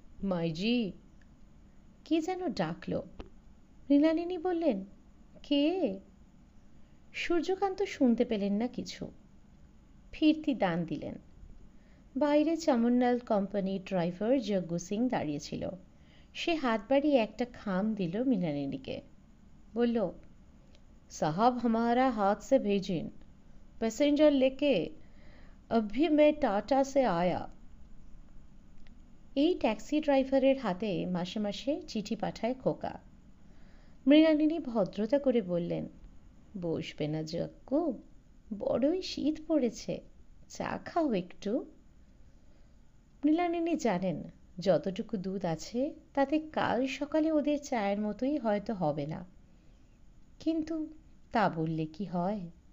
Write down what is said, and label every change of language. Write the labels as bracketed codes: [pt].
[bn] মাইজি, কে যেন ডাকল। মৃণালিনী বললেন, কে? সূর্যকান্ত শুনতে পেলেন না কিছু। ফিরতি দান দিলেন। বাইরে চমনলাল কোম্পানির ড্রাইভার যজ্ঞ সিং দাঁড়িয়েছিল। সে হাত বাড়িয়ে একটা খাম দিল মৃণালিনীকে। বলল, [hi] साहब हमारा हाथ से भेजिन, पैसेंजर लेके अभी मैं टाटा से आया। [bn] এই ট্যাক্সি ড্রাইভারের হাতে মাসে মাসে চিঠি পাঠায় খোকা। মৃণালিনী ভদ্রতা করে বললেন, বসবে না যজ্ঞ? বড়ই শীত পড়েছে, চা খাও একটু। মৃণালিনী জানেন যতটুকু দুধ আছে তাতে কাল সকালে ওদের চায়ের মতোই হয়তো হবে না, কিন্তু তা বললে কি হয়?